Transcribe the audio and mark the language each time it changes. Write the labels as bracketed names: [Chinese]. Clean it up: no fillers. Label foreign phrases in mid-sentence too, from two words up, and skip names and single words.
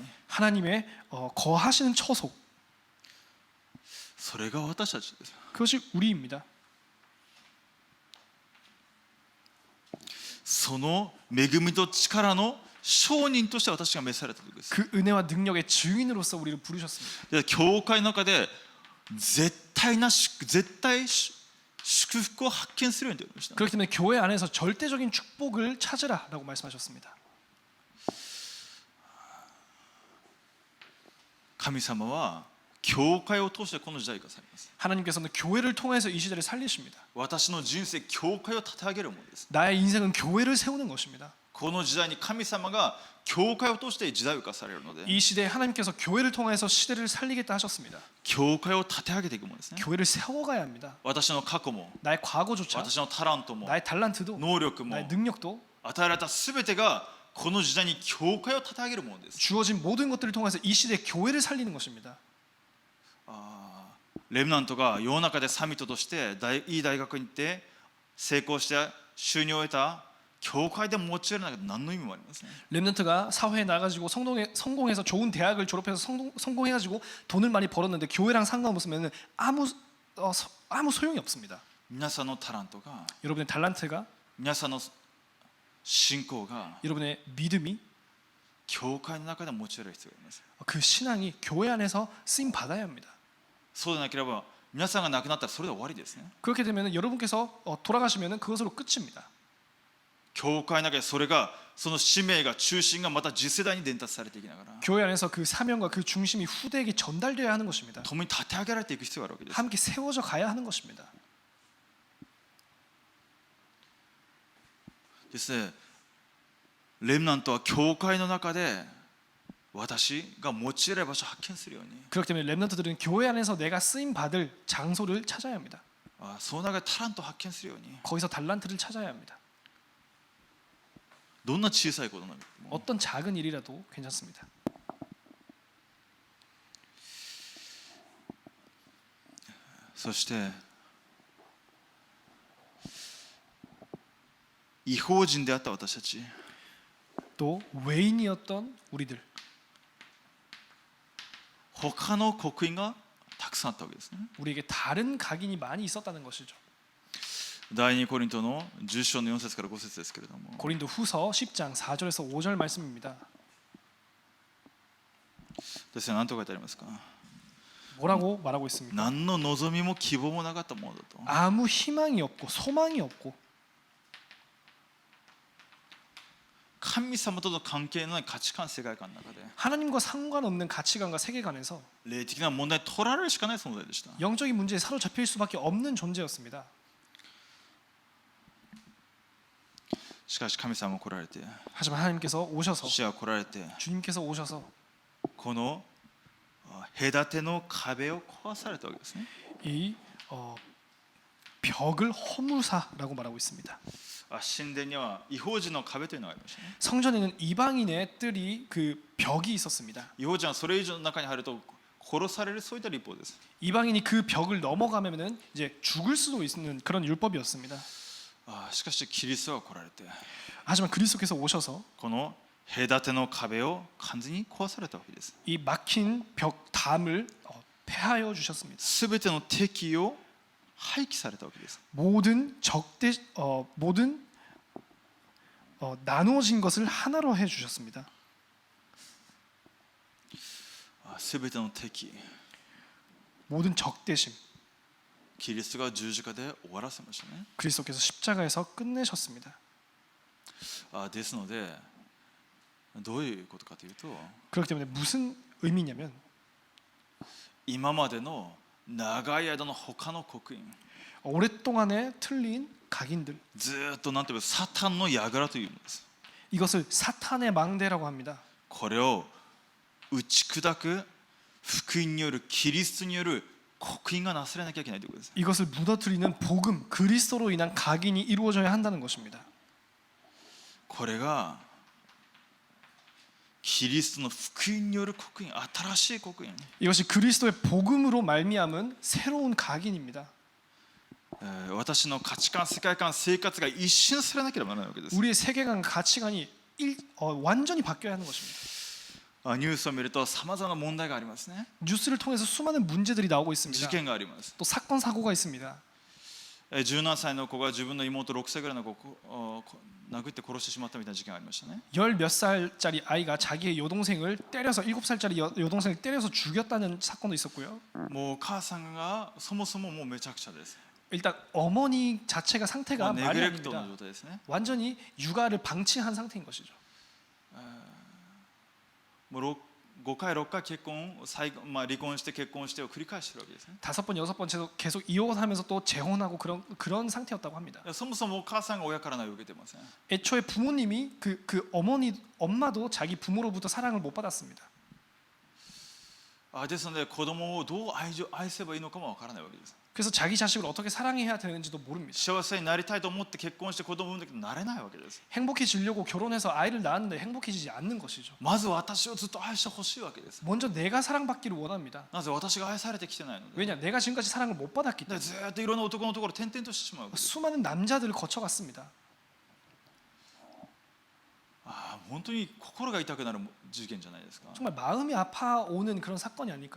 [Korean] 하나님의 거하시는 처소, [Japanese] それが私たちです。 [Korean] 그것이 우리입니다. [Japanese] その恵みと力の証人として私が召されたということです。 [Korean] 그 은혜와 능력의 증인으로서 우리를 부르셨습니다. [Japanese] で教会の中で絶対祝福を発見するようにと言われました。 [Korean] 그렇기 때문에 교회 안에서 절대적인 축복을 찾으라라고 말씀하셨습니다. [Japanese] 神様は教会を通してこの時代を生かされます。 [Korean] 하나님께서는 교회를 통해서 이 시대를 살리십니다. [Japanese] 私の人生、教会を立て上げるものです。 [Korean] 나의 인생은 교회를 세우는 것입니다. [Japanese] この時代に神様が教会を通して時代を生かされるので、 [Korean] 이 시대에 하나님께서 교회를 통해서 시대를 살리겠다 하셨습니다. [Japanese] 教会を立て上げていくものですね。 [Korean] 교회를 세워가야 합니다. [Japanese] 私の過去も、 [Korean] 나의 과거조차, [Japanese] 私のタラントも、 [Korean] 나의 달란트도, [Japanese] 能力も、 [Korean] 나의 능력도 [Japanese] 与えられたすべてがこの時代に教会を立て上げるものです。 [Korean] 주어진 모든 것들을 통해서 이 시대의 교회를 살리는 것입니다. [Japanese] レムナントが世の中でサミットとしていい大学に行って成功して収入を得た教会で用いるなんて何の意味もありません。 [Korean] 렘넌트가 사회에 나가지고 성공해서 좋은 대학을 졸업해서 성공해가지고 돈을 많이 벌었는데 교회랑 상관없으면 아무 소용이 없습니다. [Japanese] 皆さんのタラントが、 [Korean] 여러분의 달란트가, [Japanese] 皆さんの信仰が [Korean] 여러분의 믿음이, [Japanese] 教会の中で用いる必要があります。 [Korean] 그 신앙이 교회 안에서 쓰임 받아야 합니다. [Japanese] そうでなければ皆さんが亡くなったらそれで終わりですね。 [Korean] 그렇게 되면 여러분께서 돌아가시면 그것으로 끝입니다. [Japanese] 教会の中でそれがその使命が中心がまた次世代に伝達されていきながら [Korean] 교회 안에서 그 사명과 그 중심이 후대에게 전달되어야 하는 것입니다. [Japanese] 共に立て上げられていく必要があるわけです。 [Korean] 함께 세워져 가야 하는 것입니다. [Japanese] ですね、レムナントは教会の中で私が用いられる場所を発見するように、 [Korean] 그렇기 때문에 렘넌트들은 교회 안에서 내가 쓰임 받을 장소를 찾아야 합니다. [Japanese] その中でタラントを発見するように、 [Korean] 거기서 달란트를 찾아야 합니다. [Japanese] どんな小さいことなのか、 [Korean] 어떤 작은 일이라도 괜찮습니다. [Japanese] そして異邦人であった私たち、 [Korean] 또 외인이었던 우리들, [Japanese] 他の刻印がたくさんあったわけですね。 [Korean] 우리에게 다른 각인이 많이 있었다는 것이죠. [Japanese] 第2コリントの10章の4節から5節ですけれども、 [Korean] 고린도 후서 10장 4절에서 5절 말씀입니다. [Japanese] ですね、何と書いてありますか。 [Korean] 뭐라고 말하고 있습니까? [Japanese] 何の望みも希望もなかったものだと。 [Korean] 아무 희망이 없고 소망이 없고 [Japanese] 神様との関係のない価値観世界観の中で [Korean] 하나님과 상관없는 가치관과 세계관에서 [Japanese] 霊的な問題に取られるしかない存在でした。 [Korean] 영적인 문제에 사로잡힐 수밖에 없는 존재였습니다. [Japanese] しかし神様が来られて、 [Korean] 하지만 하나님께서 오셔서, [Japanese] 主は来られて、 [Korean] 주님께서 오셔서 [Japanese] この隔ての壁を壊されたわけですね。 [Korean] 이 벽을 허무사라고 말하고 있습니다. [Japanese] 神殿には異邦人の壁というのがありましたね。 [Korean] 성전에는 이방인의 뜰이 그 벽이 있었습니다. [Japanese] 異邦人はそれ以上の中に入ると殺される、そういった立法です。 [Korean] 이방인이 그 벽을 넘어가면은 이제 죽을 수도 있는 그런 율법이었습니다. [Japanese] しかしキリストが来られて、 [Korean] 하지만 그리스도께서 오셔서 [Japanese] この隔ての壁を完全に壊されたわけです。 [Korean] 이 막힌 벽 담을 폐하여 주셨습니다. [Japanese] すべての敵を廃棄されたわけです。 [Korean] 모든 나누어진 것을 하나로 해 주셨습니다. [Japanese] すべての敵、 [Korean] 모든 적대심 [Japanese] キリストが十字架で終わらせましたね。 [Korean] 그리스도께서 십자가에서 끝내셨습니다. [Japanese] ですのでどういうことかというと、 [Korean] 그렇기 때문에 무슨 의미냐면 [Japanese] 今までの長い間の他の刻印、 [Korean] 오랫동안에 틀린 각인들, [Japanese] ずーっとなんていうかサタンの櫓というのです。 [Korean] 이것을 사탄의 망대라고 합니다. [Japanese] これを打ち砕く福音によるキリストによる刻印がなされなきゃいけないということです。 [Korean] 이것을 무너뜨리는 복음, 그리스도로 인한 각인이 이루어져야 한다는 것입니다. [Japanese] これがキリストの福音による刻印、新しい刻印、 [Korean] 이것이 그리스도의 복음으로 말미암은 새로운 각인입니다. [Japanese] 私の価値観、世界観、生活が一新されなければならないわけです。 [Korean] 우리의 세계관, 가치관이 완전히 바뀌어야 하는 것입니다. [Japanese] ニュースを見るとさまざまな問題がありますね。 [Korean] 뉴스를 통해서 수많은 문제들이 나오고 [Japanese] 事 [Korean] 있습니다. [Japanese] 件があります。 [Korean] 또 사건 사고가 있습니다. [Japanese] 17 歳の子が自分の妹6歳ぐらいの子を殴って殺してしまったみたいな事件がありましたね。 [Korean] 열 몇 살짜리 아이가 자기의 여동생을 때려서 7살짜리 여동생을 때려서 죽였다는 사건도 있었고요. [Japanese] もう母さんがそもそももうめちゃくちゃです。 [Korean] 일단 어머니 자체가 상태가 [Japanese] ネ [Korean] 말이 [Japanese] グレクトの [Korean] 아닙니다. [Japanese] 状態ですね。 [Korean] 완전히 육아를 방치한 상태인 것이죠. [Japanese] もう5回6回結婚再離婚して結婚してを繰り返しているわけですね。 [Korean] 5번 6번 계속 이혼하면서 또 재혼하고 그런 상태였다고 합니다. [Japanese] そもそもお母さんが親からないを受けてません。 [Korean] 애초에 부모님이 그 엄마도 자기 부모로부터 사랑을 못 받았습니다. [Japanese] ですので子供をどう愛せばいいのかもわからないわけです。 [Korean] 그래서 자기 자식을 어떻게 사랑해야 되는지도 모릅니다. [Japanese] 幸せになりたいと思って結婚して子供を産んだけどなれないわけです。 [Korean] 행복해지려고 결혼해서 아이를 낳았는데 행복해지지 않는 것이죠. [Japanese] まず私をずっと愛してほしいわけです。 [Korean] 먼저 내가 사랑받기를 원합니다. [Japanese] なぜ私が愛されてきてないので。 [Korean] 왜냐? 내가 지금까지 사랑을 못 받았기 [Japanese] で [Korean] 때문에 [Japanese] ずっといろんな男のところを転々としてしまうわけです。 [Korean] 수많은 남자들을 거쳐갔습니다. [Japanese] 本当に心が痛くなる事件じゃないですか。 [Korean] 정말 마음이 아파오는 그런 사건이 아닐까요?